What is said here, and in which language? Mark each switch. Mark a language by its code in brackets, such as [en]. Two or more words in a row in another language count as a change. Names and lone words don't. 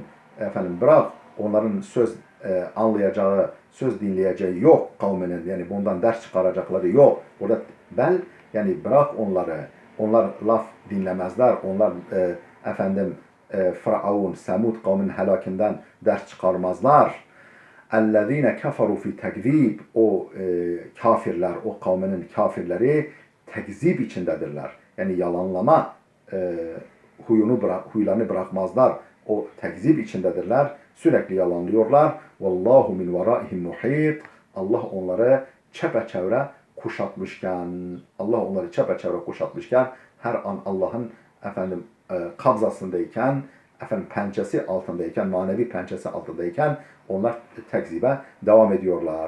[tr] Efendim bırak, onların söz anlayacağı, söz dinleyeceği yok kavminin, yani bundan ders çıkaracakları yok. Burada yani bırak onları. Onlar laf dinlemezler. Onlar efendim Firavun, Semud kavminin helakinden ders çıkarmazlar. [ar] اَلَّذ۪ينَ كَفَرُوا فِي [tr] tekzib, o kafirler, o kavminin kafirleri tekzip içindedirler. Yani yalanlama huylarını bırakmazlar. O tekzip içindedirler. Sürekli yalanlıyorlar. [ar] وَاللّٰهُ مِنْ وَرَائِهِمْ مُحِيطٌ. [tr] Allah onları çepeçevre kuşatmışken, her an Allah'ın efendim kabzasındayken, efendim pençesi altındayken, manevi pençesi altındayken onlar tekzibe devam ediyorlar.